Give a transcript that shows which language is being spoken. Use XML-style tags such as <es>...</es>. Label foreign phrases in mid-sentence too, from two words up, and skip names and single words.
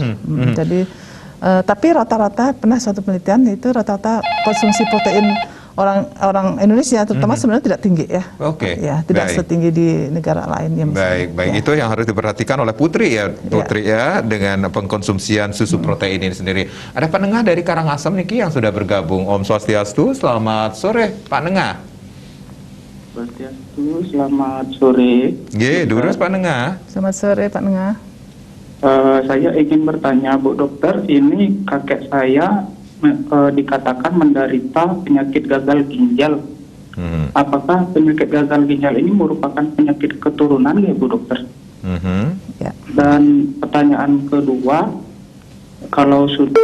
<id>Jadi, tapi rata-rata pernah suatu penelitian itu rata-rata konsumsi protein orang Indonesia terutama sebenarnya tidak tinggi ya. Oke. Ya, tidak setinggi di negara lain yang baik. Itu yang harus diperhatikan oleh Putri ya, ya, dengan pengkonsumsian susu protein ini sendiri. Ada Pak Nengah dari Karangasem niki yang sudah bergabung. Om Swastiastu, selamat sore Pak Nengah. Swastiastu, selamat sore. Durus Pak Nengah. Selamat sore Pak Nengah. Saya ingin bertanya Bu Dokter, ini kakek saya dikatakan menderita penyakit gagal ginjal. Apakah penyakit gagal ginjal ini merupakan penyakit keturunan ya Bu Dokter? Ya. Dan pertanyaan kedua, kalau sudah...</id>